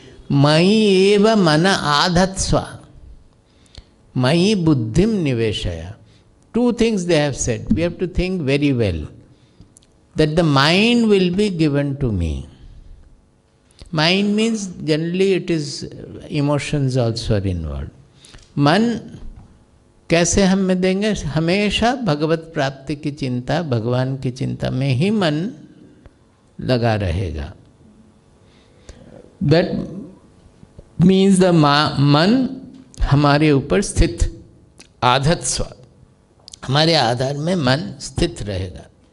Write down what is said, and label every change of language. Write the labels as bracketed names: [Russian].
[Sanskrit] मयि एव मन आधत्स्व, मयि बुद्धिं निवेशय। [English] Two things they have said. We have to think very well that the mind will be given to me. Mind means generally it is emotions also are involved. [Hindi] मन कैसे हमें देंगे? हमेशा भगवत प्राप्ति की चिंता, भगवान की चिंता में ही मन लगा रहेगा। [English] That means the [Hindi] मन हमारे ऊपर स्थित, आधत्स्व, हमारे आधार में मन स्थित रहेगा।